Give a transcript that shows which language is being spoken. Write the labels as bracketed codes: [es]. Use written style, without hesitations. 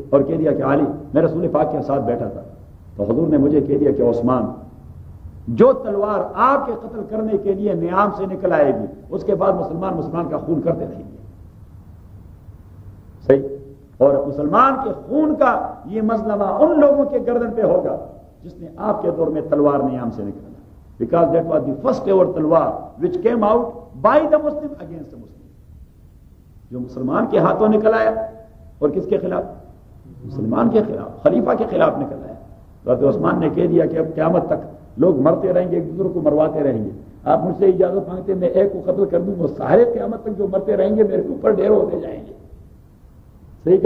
[ur] اور کہہ دیا کہ علی میں رسول پاک کے ساتھ بیٹھا تھا تو حضور نے مجھے کہہ دیا کہ عثمان جو تلوار آپ کے قتل کرنے کے لیے نیام سے نکل آئے گی اس کے بعد مسلمان مسلمان کا خون کرتے رہیں گے. صحیح. اور مسلمان کے خون کا یہ مظلمہ ان لوگوں کے گردن پہ ہوگا جس نے آپ کے دور میں تلوار نیام سے نکلا. [en] Because that was the first ever تلوار which came out by the Muslim against the Muslim. [ur] جو مسلمان کے ہاتھوں نکل آیا, اور کس کے خلاف؟ مسلمان کے خلاف, خلیفہ کے خلاف نکل آیا. تو حضرت عثمان نے کہہ دیا کہ اب قیامت تک لوگ مرتے رہیں گے, ایک دوسرے کو مرواتے رہیں گے, آپ مجھ سے اجازت مانگتے میں ایک کو قتل کر دوں وہ سارے قیامت تک جو مرتے رہیں گے میرے اوپر ڈھیر ہوتے جائیں گے. صحیح.